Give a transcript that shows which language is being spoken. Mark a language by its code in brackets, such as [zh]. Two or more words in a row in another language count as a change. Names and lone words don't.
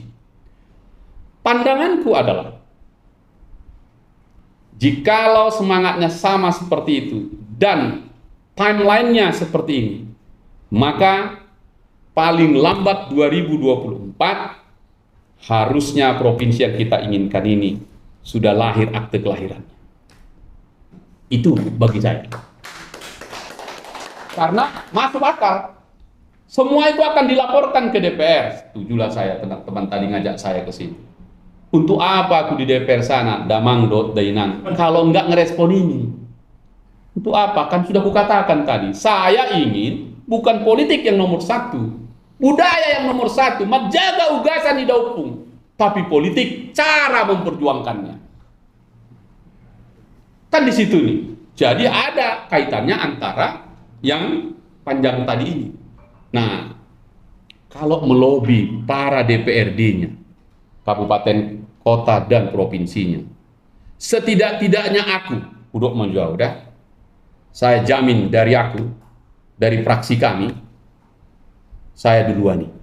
[id] Pandanganku adalah, jikalau semangatnya sama seperti itu dan timelinenya seperti ini, maka paling lambat 2024 harusnya provinsi yang kita inginkan ini sudah lahir akte kelahirannya. Itu bagi saya. Karena masuk akal. Semua itu akan dilaporkan ke DPR. Setujulah saya, teman-teman tadi ngajak saya ke sini. Untuk apa aku di DPR sana, [bbc] damang dot dainan, [id] kalau enggak ngerespon ini? Untuk apa? Kan sudah kukatakan tadi, saya ingin bukan politik yang nomor 1, budaya yang nomor 1, menjaga [bbc] ugasan di daupung, [id] tapi politik cara memperjuangkannya. Kan di situ nih. Jadi ada kaitannya antara yang panjang tadi ini. Nah, kalau melobi para DPRD-nya, kabupaten, kota, dan provinsinya, Setidak-tidaknya aku, Udok menjawab, udah, saya jamin dari aku, dari fraksi kami, saya duluan nih.